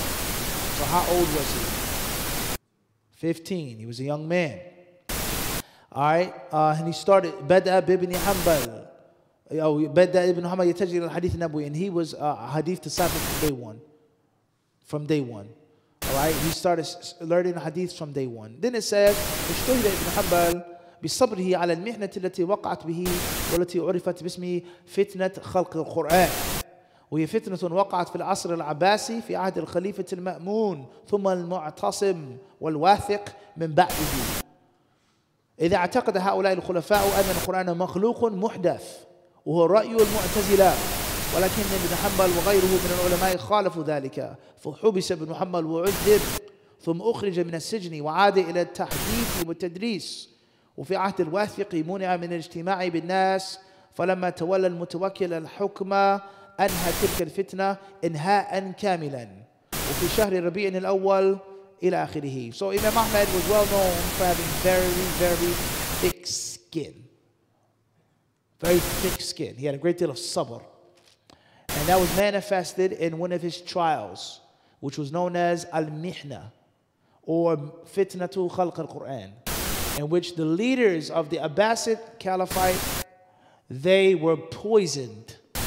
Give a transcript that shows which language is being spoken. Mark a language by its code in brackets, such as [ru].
[en] So how old was he? 15. He was a young man. All right. And he started Bada ibn Hanbal. Bada ibn Hanbal [ar] يتجه الحديث النبوي, [en] and he was a hadith disciple from day one. From day one. All right. He started learning hadith from day one. Then it says, [ar] اجتهد ابن حنبل بصبره على المحنة التي وقعت به والتي عرفت باسم فتنة خلق القرآن. وهي فتنة وقعت في العصر العباسي في عهد الخليفة المأمون ثم المعتصم والواثق من بعده. إذا اعتقد هؤلاء الخلفاء أن القرآن مخلوق محدث وهو رأي المعتزلة، ولكن ابن حنبل وغيره من العلماء خالفوا ذلك، فحبس ابن حنبل وعذب ثم أخرج من السجن وعاد إلى التحديث والتدريس. وفي عهد الواثق منع من الاجتماع بالناس، فلما تولى المتوكل الحكم أنهى تلك الفتنة إنهاء كاملا. وفي شهر ربيع الأول إلى آخره. [en] So Imam Ahmad was well known for having very thick skin. Very thick skin. He had a great deal of sabr. And that was manifested in one of his trials, which was known as Al-Mihna, or Fitnatu Khalq al-Quran, in which the leaders of the Abbasid Caliphate, they were poisoned.